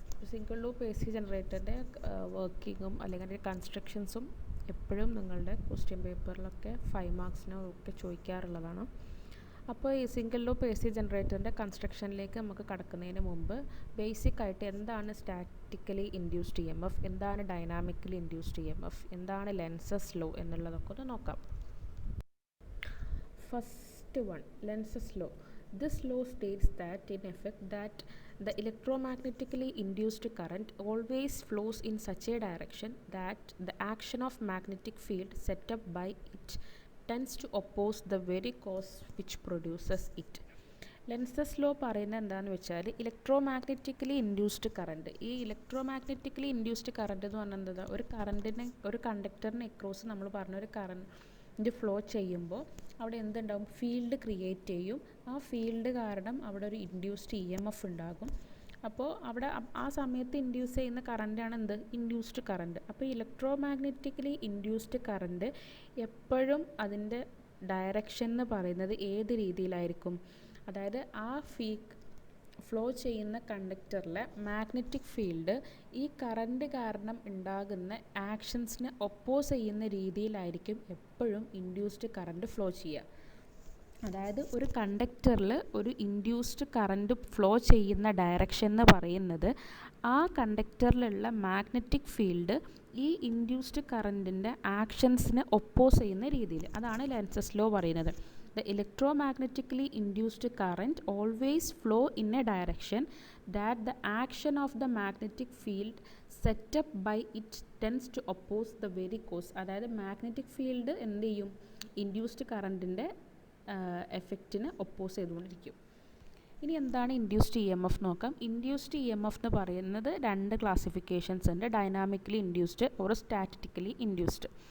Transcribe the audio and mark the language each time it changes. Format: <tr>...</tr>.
<ml>Single loop A C ജനറേറ്ററിൻ്റെ വർക്കിങ്ങും അല്ലെങ്കിൽ അതിൻ്റെ കൺസ്ട്രക്ഷൻസും എപ്പോഴും നിങ്ങളുടെ ക്വസ്റ്റ്യൻ പേപ്പറിലൊക്കെ 5 മാർക്സിനൊക്കെ ചോദിക്കാറുള്ളതാണ്. അപ്പോൾ ഈ സിംഗിൾ ലൂപ്പ് എ സി ജനറേറ്ററിൻ്റെ കൺസ്ട്രക്ഷനിലേക്ക് നമുക്ക് കടക്കുന്നതിന് മുമ്പ് ബേസിക്കായിട്ട് എന്താണ് statically induced E M F, എന്താണ് dynamically induced E M F, എന്താണ് ലെൻസസ് ലോ എന്നുള്ളതൊക്കെ ഒന്ന് നോക്കാം.</ml> <en>First one, Lenz's law. This law states that in effect that the electromagnetically induced current always flows in such a direction that the action of magnetic field set up by it tends to oppose the very cause which produces it.</en> <ml>Lenz's law പറയുന്നത് എന്താണെന്ന് വെച്ചാൽ ഇലക്ട്രോമാഗ്നറ്റിക്കലി induced current. ഈ ഇലക്ട്രോമാഗ്നറ്റിക്കലി induced current എന്ന് പറഞ്ഞാൽ എന്താ, ഒരു കണ്ടക്ടറിന് across നമ്മൾ പറഞ്ഞ ഒരു കറണ്ട് ഫ്ലോ ചെയ്യുമ്പോൾ അവിടെ എന്തുണ്ടാവും, ഫീൽഡ് ക്രിയേറ്റ് ചെയ്യും. ആ ഫീൽഡ് കാരണം അവിടെ ഒരു ഇൻഡ്യൂസ്ഡ് ഇ എം എഫ് ഉണ്ടാകും. അപ്പോൾ അവിടെ ആ സമയത്ത് ഇൻഡ്യൂസ് ചെയ്യുന്ന കറണ്ടാണ് ഇൻഡ്യൂസ്ഡ് കറണ്ട്. അപ്പോൾ ഇലക്ട്രോമാഗ്നറ്റിക്കലി ഇൻഡ്യൂസ്ഡ് കറണ്ട് എപ്പോഴും അതിൻ്റെ ഡയറക്ഷൻ എന്ന് പറയുന്നത് ഏത് രീതിയിലായിരിക്കും, അതായത് ആ ഫ്ലോ ചെയ്യുന്ന കണ്ടക്ടറിലെ മാഗ്നറ്റിക് ഫീൽഡ് ഈ കറണ്ട് കാരണം ഉണ്ടാകുന്ന ആക്ഷൻസിനെ ഒപ്പോസ് ചെയ്യുന്ന രീതിയിലായിരിക്കും എപ്പോഴും ഇൻഡ്യൂസ്ഡ് കറണ്ട് ഫ്ലോ ചെയ്യുക. അതായത് ഒരു കണ്ടക്ടറിൽ ഒരു ഇൻഡ്യൂസ്ഡ് കറണ്ട് ഫ്ലോ ചെയ്യുന്ന ഡയറക്ഷൻ എന്ന് പറയുന്നത് ആ കണ്ടക്ടറിലുള്ള മാഗ്നറ്റിക് ഫീൽഡ് ഈ ഇൻഡ്യൂസ്ഡ് കറണ്ടിൻ്റെ ആക്ഷൻസിനെ ഒപ്പോസ് ചെയ്യുന്ന രീതിയിൽ. അതാണ് ലെൻസസ് ലോ പറയുന്നത്.</ml> <en>The electromagnetically induced current always flow in a direction that the action of the magnetic field set up by it tends to oppose the very cause.</en> <ml>അതായത് magnetic field എന്ത് ചെയ്യും, induced കറണ്ടിൻ്റെ എഫക്റ്റിന് oppose ചെയ്തുകൊണ്ടിരിക്കും. ഇനി എന്താണ് induced E M F നോക്കാം. Induced E M F എന്ന് പറയുന്നത് 2 classifications ഉണ്ട്, dynamically induced or statically induced.</ml>